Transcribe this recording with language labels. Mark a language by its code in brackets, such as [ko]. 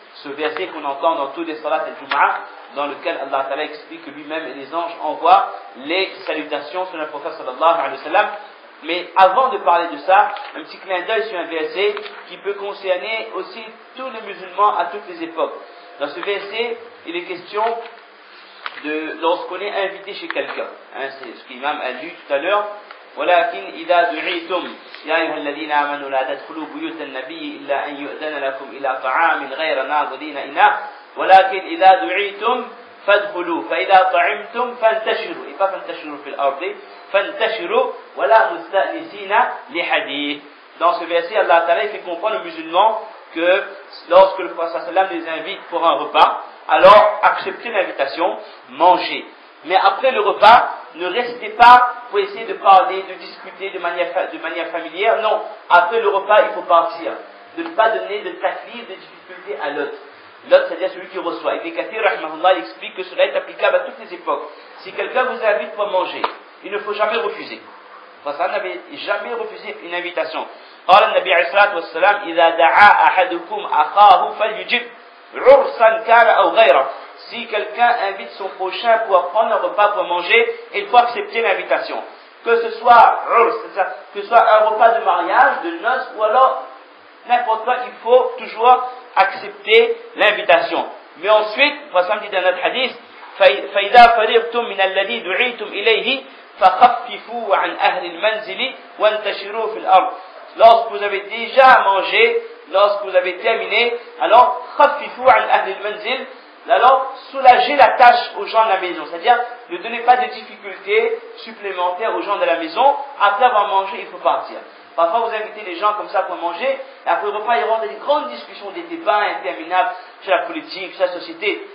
[fr] Ce verset qu'on entend dans tous les salats al-Jum'ah, dans lequel Allah Ta'ala explique que lui-même et les anges envoient les salutations sur le prophète sallallahu alayhi wa sallam. Mais avant de parler de ça, un petit clin d'œil sur un verset qui peut concerner aussi tous les musulmans à toutes les époques. Dans ce verset, il est question de lorsqu'on est invité chez quelqu'un. C'est ce qu'Imam a lu tout à l'heure. [ar] ولكن إذا دعيتم يا أيها الذين آمنوا لا تدخلوا بيوت النبي إلا أن يؤذن لكم إلى طعام غير ناظرين إناه ولكن إذا دعيتم فادخلوا فإذا طعمتم فانتشروا [fr] et pas [ar] فانتشروا في الأرض فانتشروا ولا مستأنسين لحديث. [fr] Dans ce verset, Allah Ta'ala fait comprendre aux musulmans que lorsque le Prophète sallam les invite pour un repas, alors acceptez l'invitation, mangez. Mais après le repas, ne restez pas pour essayer de parler, de discuter de manière familière. Non, après le repas, il faut partir. De ne pas donner de taklif, de difficulté à l'autre. L'autre, c'est-à-dire celui qui reçoit. Ibn Kathir, rahimahullah, il explique que cela est applicable à toutes les époques. Si quelqu'un vous invite pour manger, il ne faut jamais refuser. Parce que ça n'avait jamais refusé une invitation. [ar] قال النبي عليه الصلاة والسلام إذا دعا أحدكم أخاه فليجب عرسا كان أو غيره. [fr] Si quelqu'un invite son prochain pour prendre un repas pour manger, il faut accepter l'invitation. Que ce soit que ce soit un repas de mariage, de noces, ou alors n'importe quoi, il faut toujours accepter l'invitation. Mais ensuite, Prophète dit dans notre hadith, [ar] فإذا فرغتم من الذي دعيتم إليه فخففوا عن أهل المنزل وانتشروا في الأرض. [fr] Lorsque vous avez déjà mangé, lorsque vous avez terminé, alors [ar] خففوا عن أهل المنزل. [fr] Alors, soulager la tâche aux gens de la maison, c'est-à-dire ne donnez pas de difficultés supplémentaires aux gens de la maison. Après avoir mangé, il faut partir. Parfois, vous invitez les gens comme ça pour manger, et après le repas, ils rentrent dans des grandes discussions, des débats interminables sur la politique, sur la société.